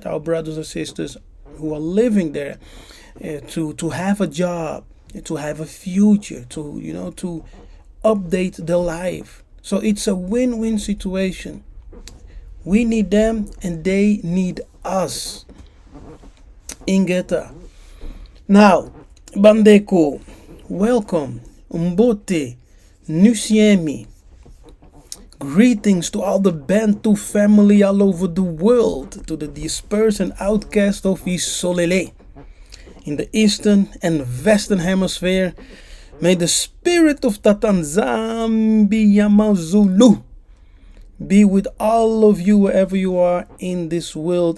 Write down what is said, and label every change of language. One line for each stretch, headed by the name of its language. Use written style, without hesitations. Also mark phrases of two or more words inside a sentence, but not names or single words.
English: Our brothers and sisters who are living there, to have a job, to have a future, to update their life. So it's a win-win situation. We need them and they need us. Ingeta. Now, Bandeko, welcome.
Lingala: Mbote, Nusiemi.
English: Greetings to all the Bantu family all over the world, to the dispersed and outcast of Isolele. In the eastern and western hemisphere, may the spirit of Tatanzambi Yamazulu be with all of you wherever you are in this world.